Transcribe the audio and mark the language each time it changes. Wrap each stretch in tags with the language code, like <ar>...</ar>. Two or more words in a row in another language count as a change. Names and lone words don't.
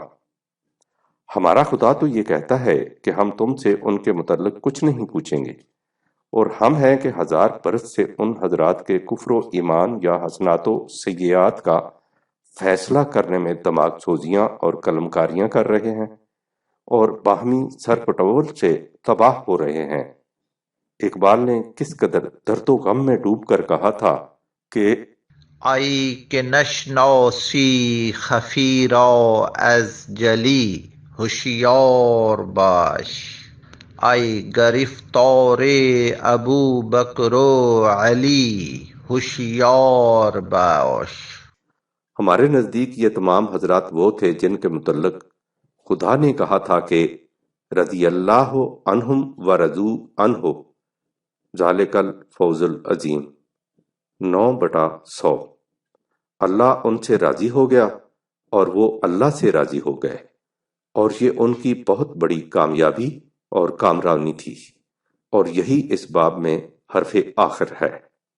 <ur>ہمارا خدا تو یہ کہتا ہے کہ ہم تم سے ان کے متعلق کچھ نہیں پوچھیں گے، اور ہم ہیں کہ 1000 برس سے ان حضرات کے کفر و ایمان یا حسنات و سیئات کا فیصلہ کرنے میں دماغ سوزیاں اور قلم کاریاں کر رہے ہیں اور باہمی سر پٹول سے تباہ ہو رہے ہیں۔ اقبال نے کس قدر درد و غم میں ڈوب کر کہا تھا کہ</ur> <fa>ای که نشناسی خفی را از جلی هوشیار باش، ای گرفتار ابو بکر و علی ہوشیار باش۔</fa> <ur>ہمارے نزدیک یہ تمام حضرات وہ تھے جن کے متعلق خدا نے کہا تھا کہ</ur> <ar>رضی اللہ عنہم و رضوا عنہ ذالک الفوز العظیم</ar> <ur>9/100۔ اللہ ان سے راضی ہو گیا اور وہ اللہ سے راضی ہو گئے، اور یہ ان کی بہت بڑی کامیابی اور کامرانی تھی، اور یہی اس باب میں حرف آخر ہے۔</ur>